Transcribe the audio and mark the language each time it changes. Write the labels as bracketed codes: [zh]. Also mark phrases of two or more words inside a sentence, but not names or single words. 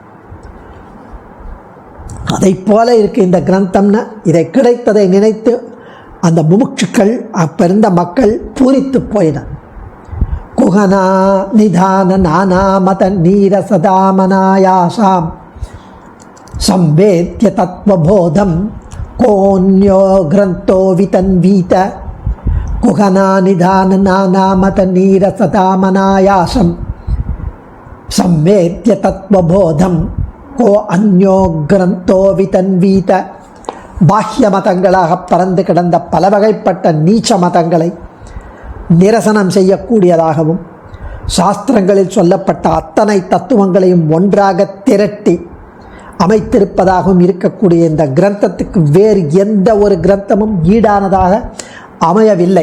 [ta] அதை போல இருக்கு இந்த கிரந்தம்னு. இதை கிடைத்ததை நினைத்து அந்த முமுட்சுக்கள், அப்போ இருந்த மக்கள் பூரித்து போயினர். [sa] कुहना निधान नाना मत नीर सतामनायासाम् संवेद्य तत्वबोधम कोन्यो ग्रंथो वितन्वीत. कुहना निधान नानामत नीरसतामनायासम संवेद्य तत्वबोधम को अन्यो ग्रंथो वितन्वीत. [ta] பாஹ்ய மதங்களாக பறந்து கிடந்த பல வகைப்பட்ட நீச்ச மதங்களை நிரசனம் செய்யக்கூடியதாகவும் சாஸ்திரங்களில் சொல்லப்பட்ட அத்தனை தத்துவங்களையும் ஒன்றாக திரட்டி அமைத்திருப்பதாகவும் இருக்கக்கூடிய இந்த கிரந்தத்துக்கு வேறு எந்த ஒரு கிரந்தமும் ஈடானதாக அமையவில்லை.